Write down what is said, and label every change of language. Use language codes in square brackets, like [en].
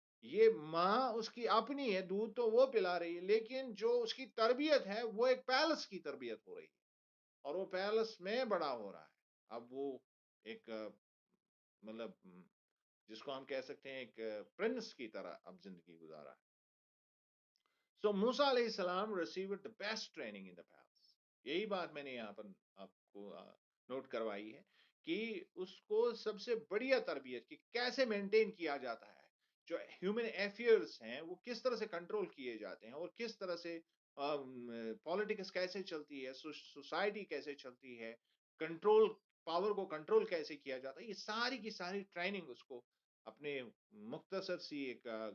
[ur] یہ ماں اس کی اپنی ہے، دودھ تو وہ پلا رہی ہے، لیکن جو اس کی تربیت ہے وہ ایک پیلس کی تربیت ہو رہی ہے، اور وہ پیلس میں بڑا ہو رہا ہے. اب وہ ایک مطلب جس کو ہم کہہ سکتے ہیں ایک پرنس کی طرح اب زندگی گزارا ہے. [en] So Musa علیہ السلام received the best training in the palace. [ur] یہی بات میں نے یہاں پر آپ کو نوٹ کروائی ہے کہ اس کو سب سے بڑھیا تربیت کی کیسے مینٹین کیا جاتا ہے، جو ہیومن افیئرس ہیں وہ کس طرح سے کنٹرول کیے جاتے ہیں، اور کس طرح سے پالیٹکس کیسے چلتی ہے، سوسائٹی کیسے چلتی ہے، کنٹرول پاور کو کنٹرول کیسے کیا جاتا ہے، یہ ساری کی ساری ٹریننگ اس کو اپنے مختصر سی ایک